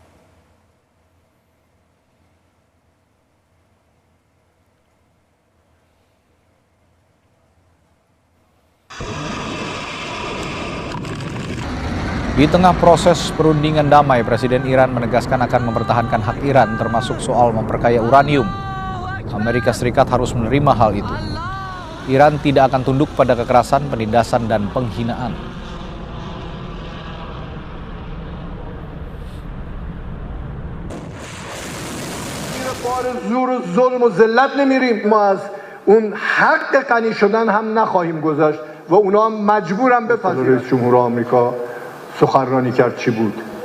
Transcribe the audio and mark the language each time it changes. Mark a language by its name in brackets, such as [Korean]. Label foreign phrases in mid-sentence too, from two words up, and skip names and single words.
[Indonesian] Di tengah proses perundingan damai, Presiden Iran menegaskan akan mempertahankan hak Iran termasuk soal memperkaya uranium. Amerika Serikat harus menerima hal itu. Iran tidak akan tunduk pada kekerasan, penindasan, dan penghinaan. [Persian] زور و ظلم و ذلت نمیریم ما از اون حق غنی شدن هم نخواهیم گذاشت و اونا هم مجبورن بپذیرن. رئیس جمهور آمریکا سخنرانی کرد چی بود؟